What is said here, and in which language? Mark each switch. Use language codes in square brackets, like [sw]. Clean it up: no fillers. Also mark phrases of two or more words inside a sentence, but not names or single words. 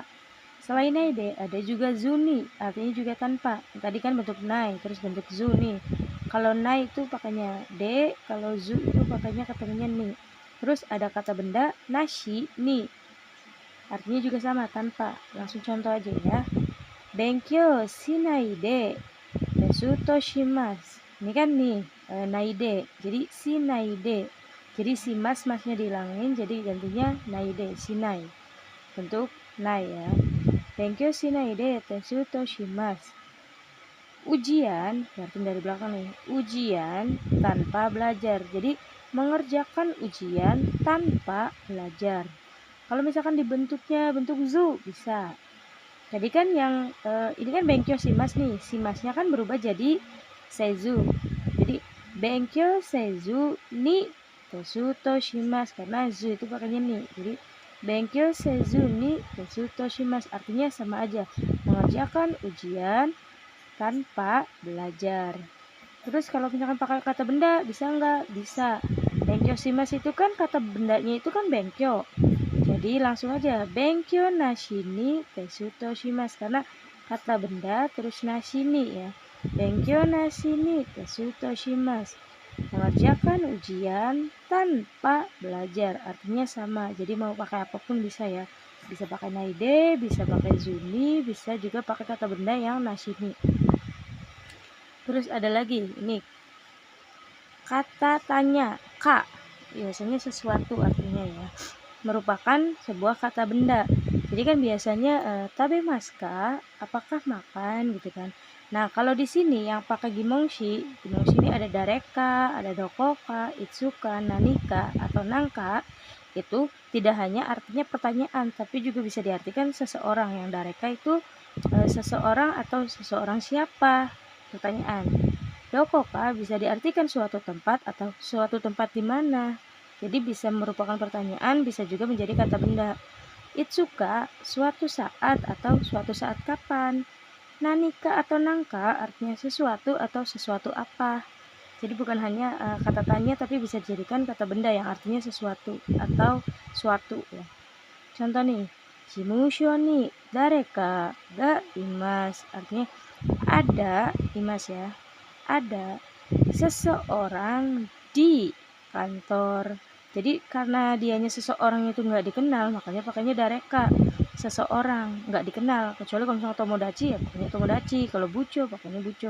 [id] Selain naide ada juga zuni, artinya juga tanpa. Tadi kan bentuk nai, terus bentuk zu nih. Kalau nai itu pakainya de, kalau zu itu pakainya ketemunya ni. Terus ada kata benda [ja] なしに, [id] artinya juga sama tanpa. Langsung contoh aja ya. [ja] 勉強しないでテストします. [id] Ini kan nih naide, jadi [ja] しないで. [id] Jadi si masnya dihilangin, jadi gantinya naide, shinai. Bentuk nai ya. [ja] 勉強しないでテストします. [id] Ujian, berarti dari belakang nih. Ujian tanpa belajar. Jadi mengerjakan ujian tanpa belajar. Kalau misalkan dibentuknya bentuk zu bisa. Tadi kan yang ini kan [ja] 勉強します [id] nih. Shimasnya kan berubah jadi seizu. [ja] Jadi 勉強せずにテストします, [id] karena zu itu pakainya ni. [ja] Jadi 勉強せずにテストします, [id] artinya sama aja, mengerjakan ujian tanpa belajar. Terus kalau misalkan pakai kata benda bisa enggak? Bisa. [ja] 勉強します [id] itu kan kata bendanya itu kan benkyou. Jadi langsung aja [ja] 勉強なしにテストします, [id] karena kata benda terus [ja] なしに [id] ya. [ja] 勉強なしにテストします. [id] Mengerjakan ujian tanpa belajar, artinya sama. Jadi mau pakai apapun bisa ya. Bisa pakai naide, bisa pakai zuni, bisa juga pakai kata benda yang [ja] なしに. [id] Terus ada lagi ini kata tanya, ka. Biasanya sesuatu artinya ya. Merupakan sebuah kata benda. Jadi kan biasanya [ja] 食べますか, [id] apakah makan gitu kan. Nah, kalau di sini yang pakai gimongshi ini ada dareka, ada [ja] どこか、いつか、なにか [id] atau nangka. Itu tidak hanya artinya pertanyaan, tapi juga bisa diartikan seseorang. Yang dareka itu seseorang atau seseorang siapa? Pertanyaan. Dokoka bisa diartikan suatu tempat atau suatu tempat di mana. Jadi bisa merupakan pertanyaan, bisa juga menjadi kata benda. Itsuka, suatu saat atau suatu saat kapan. Nanika atau nangka artinya sesuatu atau sesuatu apa. Jadi bukan hanya kata tanya, tapi bisa dijadikan kata benda yang artinya sesuatu atau suatu ya. Contoh nih, [ja] 事務所に誰かがいます, [id] artinya ada imas ya. ada seseorang di kantor. Jadi karena dianya seseorang itu nggak dikenal, makanya pakainya dareka. Seseorang nggak dikenal, kecuali kalau misalnya tomodachi ya pakainya tomodachi, kalau buco pakainya buco.